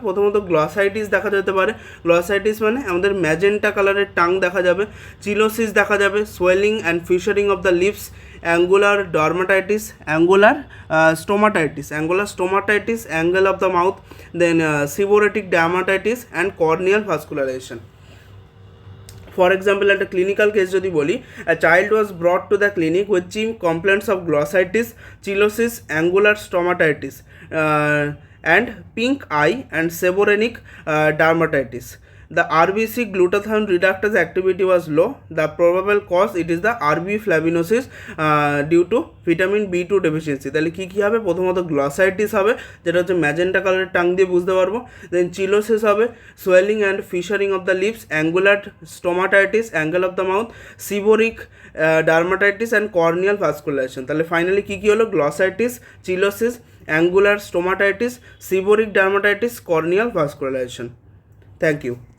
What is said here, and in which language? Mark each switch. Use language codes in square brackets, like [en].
[bn] প্রথমত গ্লসাইটিস দেখা যেতে পারে। গ্লসাইটিস মানে আমাদের ম্যাজেন্টা কালারের টাং দেখা যাবে, চিলোসিস দেখা যাবে, [en] swelling and fissuring of the lips, [bn] angular dermatitis, angular stomatitis, angle of the mouth, then সিবোরেটিক dermatitis and corneal vascularisation. For example, একটা ক্লিনিক্যাল কেস যদি বলি, [en] a child was brought to the clinic with chief complaints of glossitis, cheilosis, angular stomatitis, and pink eye and seborrheic dermatitis. The RBC glutathione reductase activity was low. The probable cause, it is the RB flavinosis due to vitamin B2 deficiency. [bn] তাহলে কী কী হবে? প্রথমত glossitis হবে, যেটা হচ্ছে magenta কালারের tongue দিয়ে বুঝতে পারবো। দেন চিলোসিস হবে, swelling and ফিশারিং of the lips, angular stomatitis, angle of the mouth, সিবোরিক dermatitis and corneal vascularisation. তাহলে ফাইনালি কী কী হলো? Glossitis, চিলোসিস, angular stomatitis, সিবোরিক dermatitis, corneal vascularisation. Thank you.